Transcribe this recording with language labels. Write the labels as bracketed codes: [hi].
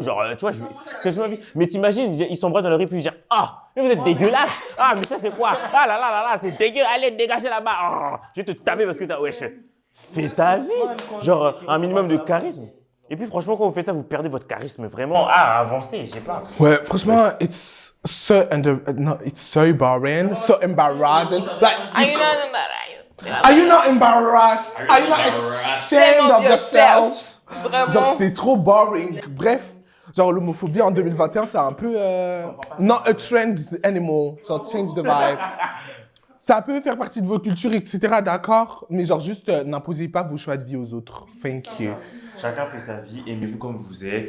[fr] Genre, tu vois, je m'en fous. Mais t'imagines, ils s'embrassent dans la rue, puis je dis, ah, mais vous êtes dégueulasse. Ah, mais ça, c'est quoi? Ah là là là là, c'est dégueu. Allez, dégagez là-bas. Oh, je vais te taper parce que t'as. Wesh. fait sa vie. Genre, un minimum de charisme. Et puis, franchement, quand vous faites ça, vous perdez votre charisme vraiment à avancer, je sais pas. Ouais, franchement, [en] it's so no, it's so boring, so embarrassing. Like, Are you not embarrassed? are you not embarrassed? Are you not ashamed of yourself? [fr] Vraiment. Genre, c'est trop boring. Bref, genre, l'homophobie en 2021, c'est un peu [en] not a trend anymore. [fr] Genre, [en] change the vibe. [fr] Ça peut faire partie de vos cultures, etc., d'accord? Mais genre, juste, n'imposez pas vos choix de vie aux autres. [en] Thank you. [fr] Chacun fait sa vie, aimez-vous comme vous êtes.